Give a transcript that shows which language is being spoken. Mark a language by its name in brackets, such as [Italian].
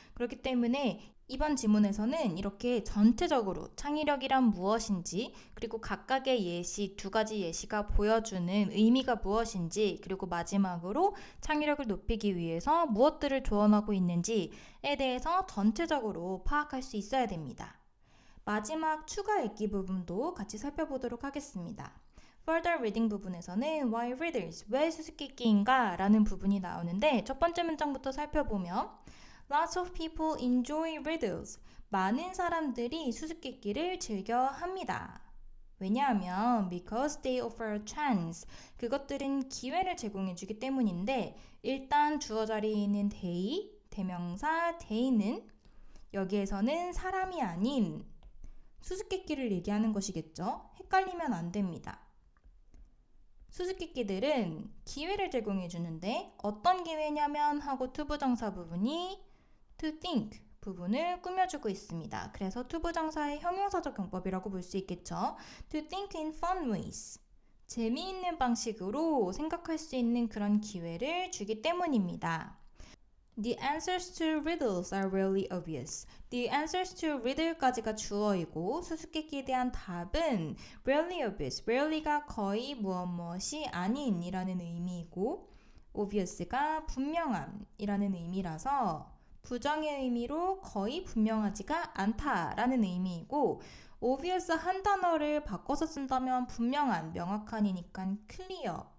[Korean] 그렇기 때문에 이번 지문에서는 이렇게 전체적으로 창의력이란 무엇인지 그리고 각각의 예시 두 가지 예시가 보여주는 의미가 무엇인지 그리고 마지막으로 창의력을 높이기 위해서 무엇들을 조언하고 있는지에 대해서 전체적으로 파악할 수 있어야 됩니다. 마지막 추가 읽기 부분도 같이 살펴보도록 하겠습니다. Further reading 부분에서는 [English] Why readers? [Korean] 왜 수수께끼인가? 라는 부분이 나오는데 첫 번째 문장부터 살펴보면 [English] Lots of people enjoy riddles. [Korean] 많은 사람들이 수수께끼를 즐겨 합니다. 왜냐하면 [English] because they offer a chance. [Korean] 그것들은 기회를 제공해주기 때문인데 일단 주어 자리에 있는 they, 대명사 they는 여기에서는 사람이 아닌 수수께끼를 얘기하는 것이겠죠. 헷갈리면 안 됩니다. 수수께끼들은 기회를 제공해 주는데 어떤 기회냐면 하고 투부정사 부분이 to think 부분을 꾸며주고 있습니다. 그래서 투부정사의 형용사적 용법이라고 볼 수 있겠죠. [English] To think in fun ways. [Korean] 재미있는 방식으로 생각할 수 있는 그런 기회를 주기 때문입니다. [English] The answers to riddles are really obvious. [Korean] The answers to riddle까지가 주어이고 수수께끼에 대한 답은 really obvious. really가 거의 무엇이 아닌이라는 의미이고 obvious가 분명함이라는 의미라서 부정의 의미로 거의 분명하지가 않다라는 의미이고 obvious 한 단어를 바꿔서 쓴다면 분명한, 명확한이니까 clear